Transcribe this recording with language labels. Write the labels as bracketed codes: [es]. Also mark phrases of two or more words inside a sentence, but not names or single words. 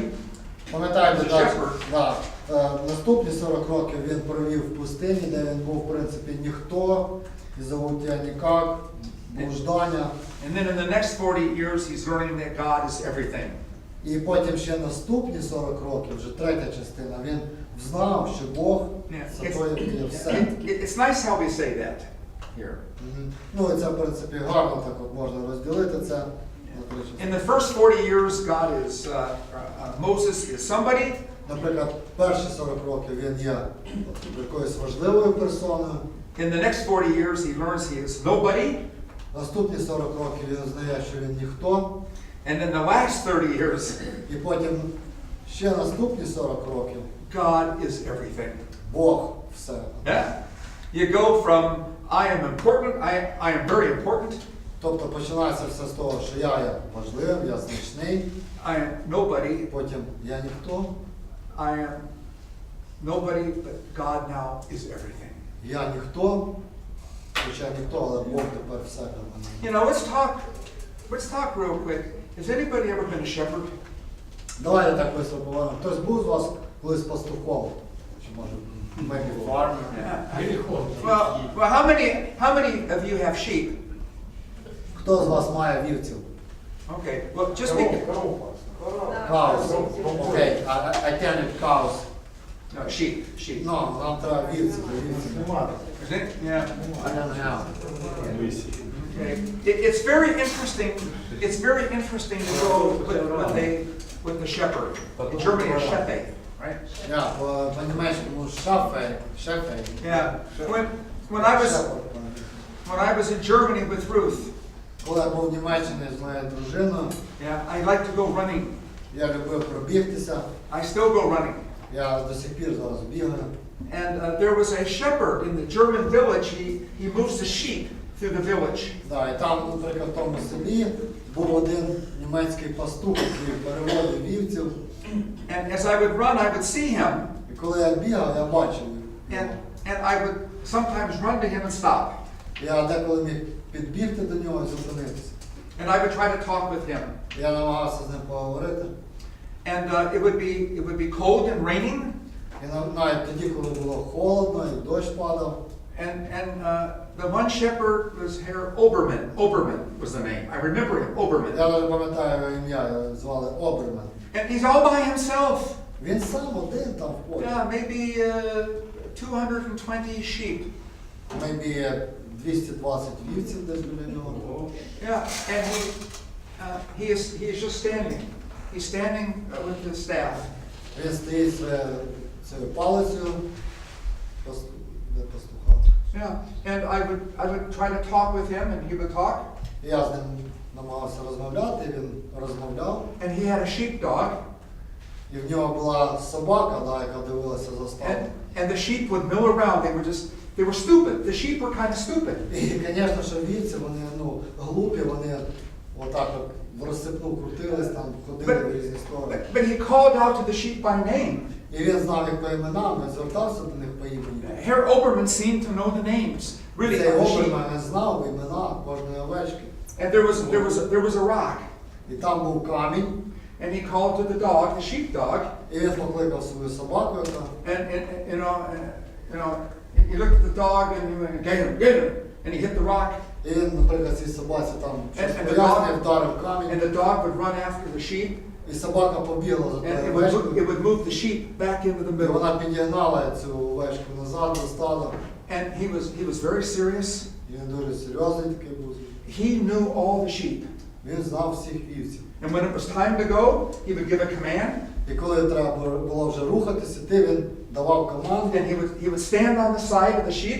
[uk] Пам'ятаєте, да, наступні 40 років він провів в пустині, де він був, в принципі, ніхто, і [ru] зовут я нікак, [uk] блуждання. [en] And then in the next 40 years, he's learning that God is everything. [uk] І потім ще наступні 40 років, вже третя частина, він знав, що Бог це той, який є все. [en] It's nice how we say that here. [uk] Ну, і це, в принципі, гарно так от можна розділити це. [en] In the first 40 years, God is, Moses is somebody. [uk] Наприклад, перші 40 років він є якоюсь важливою персоною. [en] In the next 40 years, he learns he is nobody. [uk] Наступні 40 років він знає, що він ніхто. [en] And then the last 30 years, [uk] І потім ще наступні 40 років [en] God is everything. [uk] Бог все. [en] Yeah? You go from I am important, I am very important. [uk] Тобто починається все з того, що я є важливим, я значний. [en] I am nobody. [uk] Потім я ніхто. [en] I am nobody, but God now is everything. [uk] Я ніхто, хоча ніхто, але Бог тепер все для мене. [en] You know, let's talk real quick. Has anybody ever been a shepherd? [uk] Давайте так швидко поговоримо. Хтось був з вас колись пастухом? Чи може [en] maybe farmer? Well, how many of you have sheep? [uk] Хто з вас має вівців? [en] Okay, well, just be... Cows. Okay, I tended cows. No, sheep. No, [uk] нам треба вівці, вівці немає. [en] Is it? Yeah. I don't have. Okay. It's very interesting. It's very interesting to go with the shepherd. In Germany, a shepherd, right? Yeah, [uk] по-німецькому шафей. [en] Yeah. When I was in Germany with Ruth, Коли я був в Німеччині з моєю дружиною, yeah, I like to go running. я любив пробігтися. I still go running. Я до сих пір зараз бігаю. And there was a shepherd in the German village. He moves the sheep through the village. [uk] Да, і там, наприклад, в тому селі був один німецький пастух, який переводив вівців. [en] And as I would run, I would see him. [uk] І коли я бігав, я бачив його. [en] And I would sometimes run to him and stop. [uk] Я деколи міг підбігти до нього і зупинитися. [en] And I would try to talk with him. [uk] Я намагався з ним поговорити. [en] And it would be cold and raining. [uk] І навіть тоді, коли було холодно і дощ падав. [en] And the one shepherd was Herr Obermann. Obermann was the name. I remember him, Obermann. [uk] Я навіть пам'ятаю його ім'я, його звали Оберман. [en] And he's all by himself. [uk] Він сам один там в полі. [en] Yeah, maybe 220 sheep. [uk] Maybe 220 вівців десь біля нього. [en] Yeah, and he is just standing. He's standing with the staff. [uk] Він стоїть цією палицею, де пастуха. [en] Yeah, and I would try to talk with him, and he would talk. [uk] Я з ним намагався розмовляти, він розмовляв. [en] And he had a sheepdog, [uk] І в нього була собака, да, яка дивилася за стадом. [en] and the sheep would mill around. They were stupid. The sheep were kind of stupid. [uk] І, звісно, що вівці, вони глупі, вони отак от в розсипну крутились, там ходили в різні сторони. [en] But he called out to the sheep by name. [uk] І він знав їх по іменам, він звертався до них по імені. [en] Herr Oberman seemed to know the names, really, [uk] Цей [en] of the sheep. [uk] Оберман знав імена кожної овечки. [en] And there was a rock, [uk] І там був камінь, [en] and he called to the dog, the sheepdog, [uk] і він покликав свою собаку, яка [en] and he looked at the dog and he went, get him, and he hit the rock, [uk] і він, наприклад, цій собаці там щось [en] And the [uk] пояснює, [en] dog- [uk] вдарив [en] and [uk] камінь, [en] the dog would run after the sheep, [uk] і собака побігла за [en] and [uk] тою [en] it [uk] овечкою, [en] would move the sheep back into the [uk] і [en] middle. [uk] вона підігнала цю овечку назад до стада. [en] And he was very serious. [uk] І він дуже серйозний такий був. [en] He knew all the sheep. [uk] Він знав всіх вівців. [en] And when it was time to go, he would give a command, [uk] І коли треба було вже рухатися, він давав команду, [en] and he would stand on the side of the sheep,